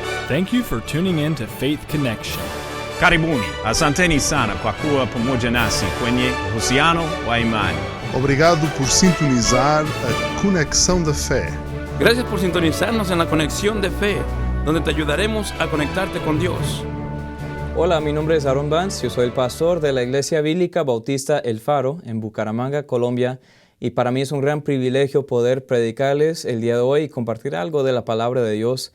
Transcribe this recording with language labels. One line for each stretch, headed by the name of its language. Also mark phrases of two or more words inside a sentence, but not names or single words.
English: Thank you for tuning in to Faith Connection.
Swahili: Karibuni, asanteni sana kwa kuwa pamoja nasi kwenye uhusiano wa imani.
Portuguese: Obrigado por sintonizar a Conexão da Fé.
Spanish: Gracias por sintonizarnos en la Conexión de Fe, donde te ayudaremos a conectarte con Dios. Hola, mi nombre es Aaron Vance, yo soy el pastor de la Iglesia Bíblica Bautista El Faro en Bucaramanga, Colombia, y para mí es un gran privilegio poder predicarles el día de hoy y compartir algo de la palabra de Dios.